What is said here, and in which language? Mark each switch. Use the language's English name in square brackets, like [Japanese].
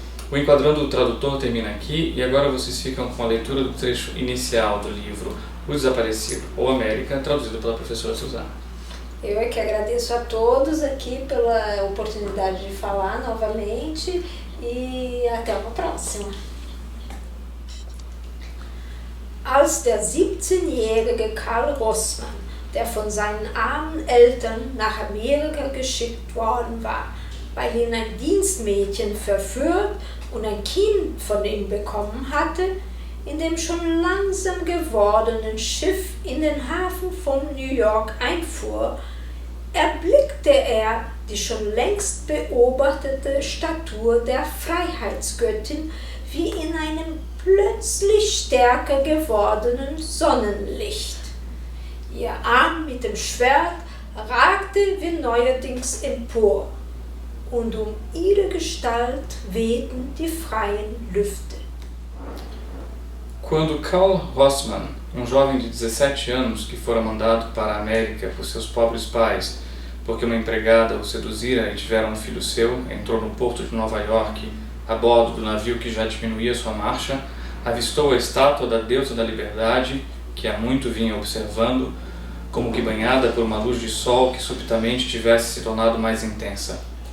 [Portuguese] O Enquadrando o Tradutor termina aqui e agora vocês ficam com a leitura do trecho inicial do livro O Desaparecido, ou América, traduzido pela professora Suzana. Eu é que agradeço a todos aqui pela oportunidade de falar novamente e até uma próxima. [German] Als der 17-jährige Karl Rossmann, der von seinen armen Eltern nach Amerika geschickt worden war, weil ihn ein Dienstmädchen verführt und ein Kind von ihm bekommen hatte, in dem schon langsam gewordenen Schiff in den Hafen von New York einfuhr, erblickte er die schon längst beobachtete Statur der Freiheitsgöttin wie in einem plötzlich stärker gewordenen Sonnenlicht. Ihr Arm mit dem Schwert ragte wie neuerdings empor, und ihre Gestalt wehten die freien Lüfte. [Portuguese] Quando Karl Rossmann, jovem de 17 anos que fora mandado para a América por seus pobres pais, porque uma empregada o seduzira e tiveram um filho seu, entrou no porto de Nova York, a bordo do navio que já diminuía sua marcha, avistou a estátua da deusa da liberdade, que há muito vinha observando, como que banhada por uma luz de sol que subitamente tivesse se tornado mais intensa.